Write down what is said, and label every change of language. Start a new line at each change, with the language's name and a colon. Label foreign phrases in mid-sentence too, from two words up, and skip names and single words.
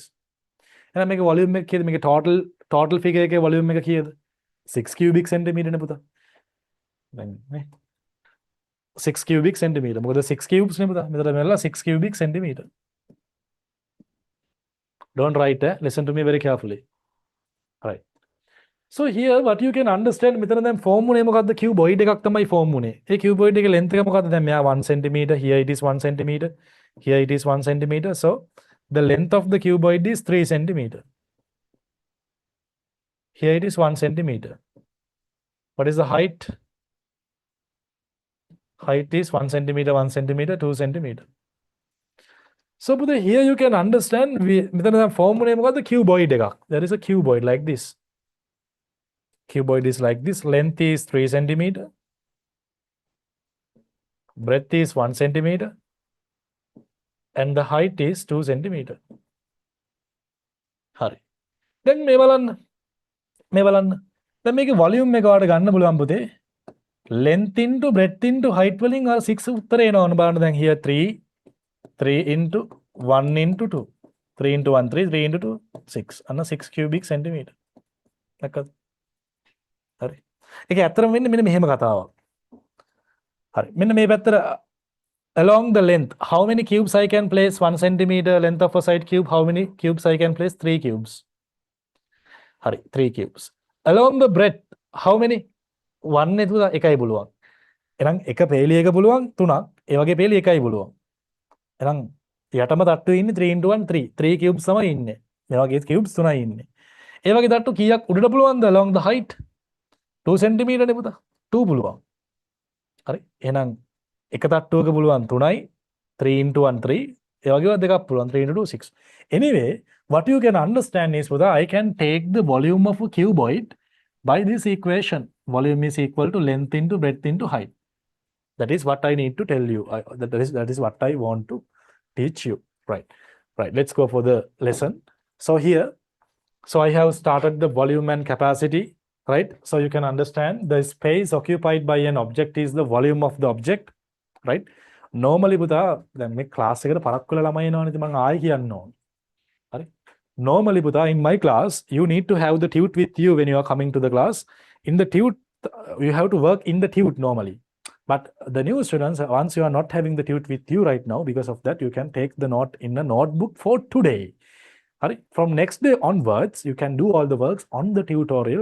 Sinhala: එහෙනම් මේකේ volume එක කීයද? මේකේ total figure එකේ volume එක කීයද? 6
English: cubic centimeter
Sinhala: නේ පුතා. දැන් නේ 6
English: cubic centimeter.
Sinhala: මොකද 6 cubes නේ පුතා. මෙතන මෙල්ල 6
English: cubic centimeter. Don't write, listen to me very carefully. Right. So here what you can understand,
Sinhala: මෙතන දැන් form උනේ මොකද්ද? cuboid එකක් තමයි form උනේ. ඒ cuboid එකේ length එක මොකද්ද? දැන් මෙයා
English: 1 centimeter, here it is 1 centimeter, here it is 1 centimeter. So the length of the cuboid is 3 centimeter. Here it is 1 centimeter. What is the height? Height is 1 centimeter, 1 centimeter, 2 centimeter. So here you can understand,
Sinhala: මෙතන දැන් form උනේ මොකද්ද? cuboid එකක්.
English: There is a cuboid like this. Cuboid is like this. Length is 3 centimeter. Breadth is 1 centimeter. And the height is 2 centimeter.
Sinhala: Hari. Then මේ බලන්න. දැන් මේකේ volume එක ඔයාලට ගන්න පුළුවන් පුතේ.
English: Length into breadth into height
Sinhala: වලින් ඔයාලා 6 උත්තර එනවා. ඔන්න බලන්න දැන්
English: here 3 into 1 into 2. 3 into 1 3 3 into 2 6. අන්න 6 cubic centimeter.
Sinhala: දැක්කද? හරි. ඒක ඇත්තටම වෙන්නේ මෙන්න මෙහෙම කතාවක්. හරි. මෙන්න මේ පැත්තට
English: along the length, how many cubes I can place? 1 centimeter length of a side cube. How many cubes I can place? 3 cubes. හරි. 3 cubes. Along the breadth, how many?
Sinhala: 1 එක එකයි පුළුවන්. එහෙනම් එක පේලිය එක පුළුවන් 3ක්. ඒ වගේ පේලිය එකයි පුළුවන්. එහෙනම් යටම තට්ටුවේ ඉන්නේ 3 into 1 3. 3 cubes තමයි ඉන්නේ. මේ වගේ cubes 3යි ඉන්නේ. ඒ වගේ තට්ටු කීයක් උඩට පුළුවන්ද
English: along the height?
Sinhala: 2 centimeter නේ පුතා. 2 පුළුවන්. හරි. එහෙනම් එක තට්ටුවක පුළුවන් 3යි. 3 into 1 3. ඒ වගේව දෙකක් පුළුවන් 3 into 2 6.
English: Anyway, what you can understand is, Buddha, I can take the volume of a cuboid. By this equation, volume is equal to length into breadth into height. That is what I need to tell you. That is what I want to teach you. Right. Right. Let's go for the lesson. So here, so I have started the volume and capacity, right? So you can understand the space occupied by an object is the volume of the object, right?
Sinhala: Normally පුතා දැන් මේ ක්ලාස් එකට පරක්කු වෙලා ළමයි එනවනේ ඉතින් මම ආයි කියන්න ඕන. හරි?
English: Normally පුතා in my class you need to have the tute with you when you are coming to the class. In the tute you have to work in the tute normally. But the new students, once you are not having the tute with you right now, because of that you can take the note in a notebook for today. From next day onwards, you can do all the works on the tutorial.